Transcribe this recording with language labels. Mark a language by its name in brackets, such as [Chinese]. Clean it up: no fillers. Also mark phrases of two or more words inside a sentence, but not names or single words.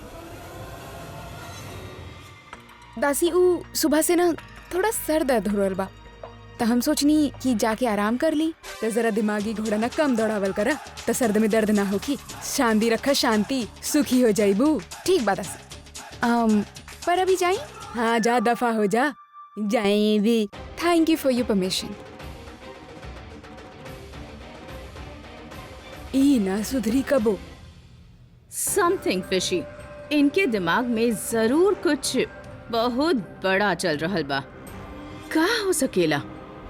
[Bhojpuri] दासी ऊ सुबह से ना थोड़ा सर दर्द हो रहल बा, तो हम सोचनी कि जाके आराम कर ली, तो जरा दिमागी घोड़ा ना कम दौड़ावल करा, तो सर्द में दर्द ना होगी। शांति रखा, शांति, सुखी हो जाइबू। ठीक बा दासी। पर अभी जाई? हाँ जा, दफा हो जा। जाए भी। [English] Thank you for your permission. [Bhojpuri] ई ना सुधरी कबो। [English] Something fishy, [Bhojpuri] इनके दिमाग में जरूर कुछ बहुत बड़ा चल रहल बा। का हो सकेला?